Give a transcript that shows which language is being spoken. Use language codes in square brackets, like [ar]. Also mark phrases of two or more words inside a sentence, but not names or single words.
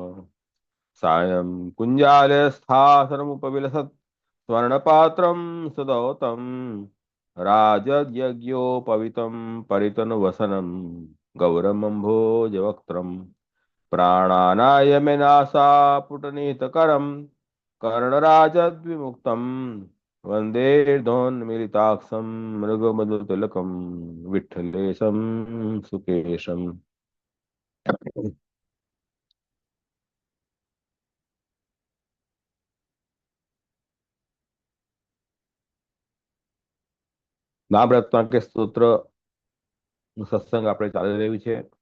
[sa] सायं कुञ्जालस्थासनमुपविलसत् स्वर्णपात्रं सुदौतं राजयज्ञोपवितं परितनुवसनं गौरमम्भोजवक्त्रं प्राणानायमेनासापुटनीतकरं कर्णराजद्विमुक्तं वन्देर्धोन्मिलिताक्षं मृगमधुतिलकं विठ्ठलेशं सुकेशम्। [gu] નામ રત્નાકર સ્તોત્ર સત્સંગ આપણે ચાલી રહ્યું છે.